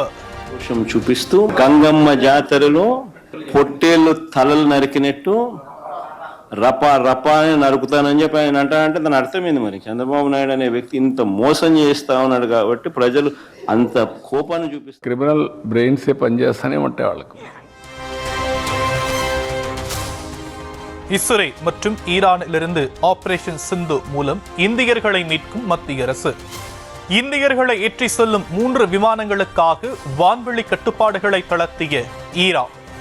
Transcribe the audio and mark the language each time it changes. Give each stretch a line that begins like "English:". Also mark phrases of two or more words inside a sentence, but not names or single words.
Telugu: చూపిస్తూ గంగమ్మ జాతరలో పొట్టేళ్ళు తలలు నరికినట్టు రపా రపా అని నరుకుతానని చెప్పి ఆయన అంటే దాని అర్థమైంది. మరి చంద్రబాబు నాయుడు అనే వ్యక్తి ఇంత మోసం చేస్తా ఉన్నాడు కాబట్టి ప్రజలు అంత కోపాన్ని చూపిస్తారు. క్రిమినల్ బ్రెయిన్సే పనిచేస్తానే ఉంటాయి వాళ్ళకు.
Tamil: இஸ்ரேல் மற்றும் ஈரானிலிருந்து ஆபரேஷன் சிந்து மூலம் இந்தியர்களை மீட்கும் மத்திய அரசு. இந்தியர்களை ஏற்றி செல்லும் 3 விமானங்களுக்காக வான்வெளி கட்டுப்பாடுகளை தளர்த்திய ஈரான்.